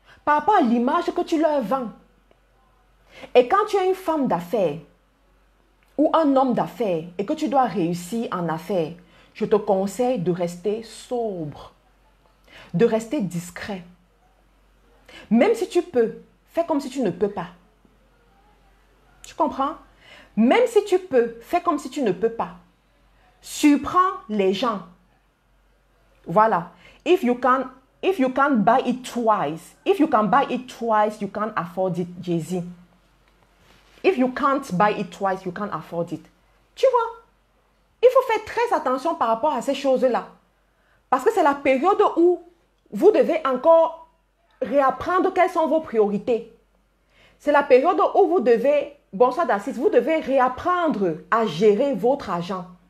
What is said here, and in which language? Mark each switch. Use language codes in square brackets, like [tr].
[fr] Par rapport à l'image que tu leur vends. Et quand tu es une femme d'affaires ou un homme d'affaires et que tu dois réussir en affaires, je te conseille de rester sobre, de rester discret. Même si tu peux, fais comme si tu ne peux pas. Tu comprends? Même si tu peux, fais comme si tu ne peux pas. Surprends les gens. Voilà. [en] If you can buy it twice, if you can buy it twice, you can't afford it, Jay-Z. If you can't buy it twice, you can't afford it. [fr] Tu vois? Il faut faire très attention par rapport à ces choses-là. Parce que c'est la période où vous devez encore réapprendre quelles sont vos priorités. C'est la période où vous devez, bonsoir Dassis, vous devez réapprendre à gérer votre argent.